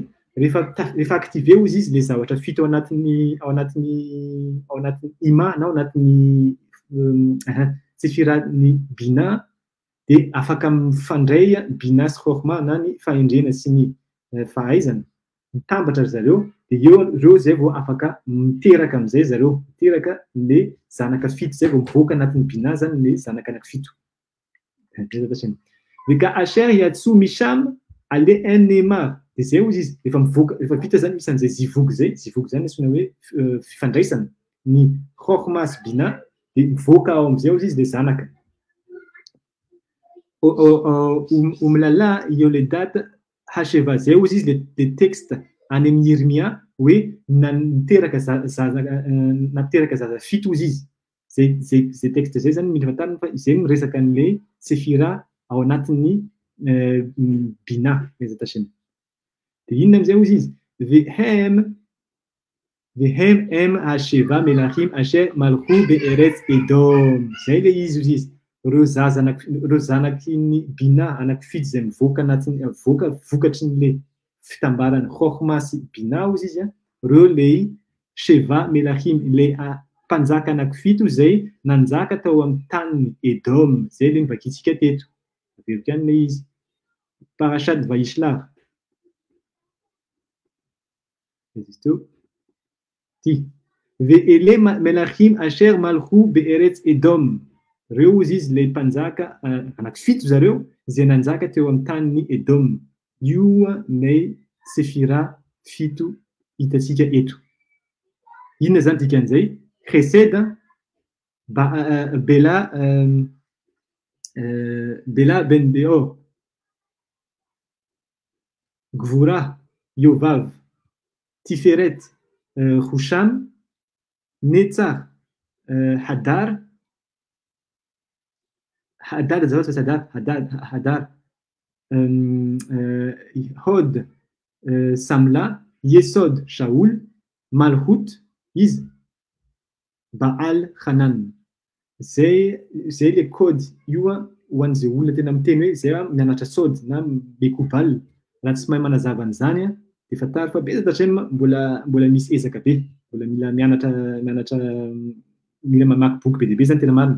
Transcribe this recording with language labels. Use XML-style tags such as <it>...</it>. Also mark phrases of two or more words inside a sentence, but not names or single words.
<mg>Rehefa active izy le zavatra fito ao anatin'ny ima na ao anatin'ny sefiran'ny bina dia afaka mifandray bina sy chokhma na ny fahendrena sy ny fahaizana mitambatra zareo dia reo zay vao afaka miteraka amin'izay zareo miteraka le zanaka fito zay vao mivoaka anatin'ny bina zany le zanaka anankifito. Ka</mg> <he>אשר יצאו משם</he> <mg>ale enema dia zay izy rehefa mivoaka rehefa vita zany misy an'izay zivogo zany antsoina hoe fifandraisana ny chokhmas bina dia mivoaka ao amin'izay izy le zanaka.</mg> <he>אומללה יולדת השבעה</he> <mg>zay izy le texte any amin'ny Irmia hoe nateraka zaza fito izy. Zay texte zay zany mila fantarina fa izay miresaka an'ilay sefira ao anatin'ny bina mezatashena. Dia inona amin'izay izy</mg> <he>והם הם השבעה מלכים אשר מלכו בארץ אדום.</he> <mg>Zay le izy reo zanaky ny bina anankifito zay mivoaka anatiny vokatry ny fitambarany chokhma sy bina izy reo le</mg> <he>שבעה מלכים</he> <mg>le mpanjaka anankifito zay nanjaka tao amin'ny tanin'ny Edom. Zay le nivakitsika teto. Averiko ihany le izy. Parashat Vaishlach. Ty.</mg> <he>ואלה מלכים אשר מלכו בארץ אדום.</he> <mg>Reo izy le mpanjaka anankifito zareo zay nanjaka teo amin'ny tanin'ny Edom. Io ny sefira fito hitatsika eto. Inona zany dikan'izay? Chesed Bela ben Beor Gvura Yovav Tiferet Husham Netzach Hadar Hod Samla Yesod Shaul Malhut is Baal Hanan. Zay le code io ho an'izay olona tena miteny hoe zay mianatra sody na bekobal raha tsy mahay manazava an'izany dia fatary fa betsaka hatrany mbola misy ezaka be, mbola mila mianatra mila mamaky boky be dia be zany tena marina.</mg>